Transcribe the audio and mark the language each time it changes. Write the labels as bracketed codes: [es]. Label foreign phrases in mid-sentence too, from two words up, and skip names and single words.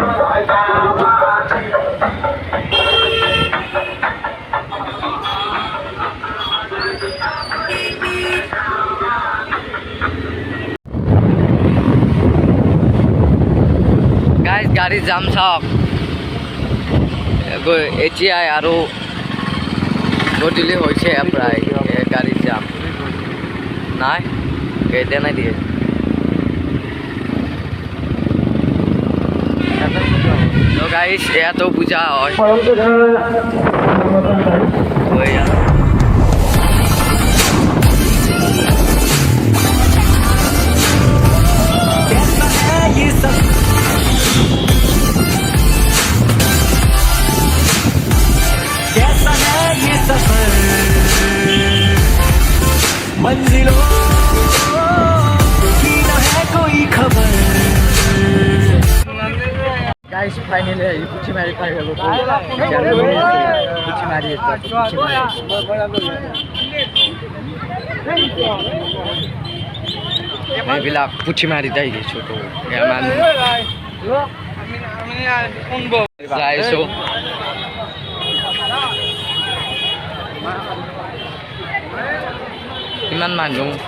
[as] গাইজ, গাড়ীৰ জাম চাওক এতিয়াই, আৰু গধূলি হৈছে প্ৰায়। গাড়ীৰ জাম নাই, কেইটা নাই দিয়ে। তো গাইজ এয়াতো পূজা হয়। [hi] कैसा है ये सब कैसा है ये सफर मंजिलों की ना है कोई खबर [as] গাইজ ফাইনেলি পুঠি মাৰি পাই গ'লোঁ। পুঠি মাৰি এইবিলাক পুঠি মাৰি যাই গৈছোঁ। তো যাইছোঁ, কিমান মানুহ।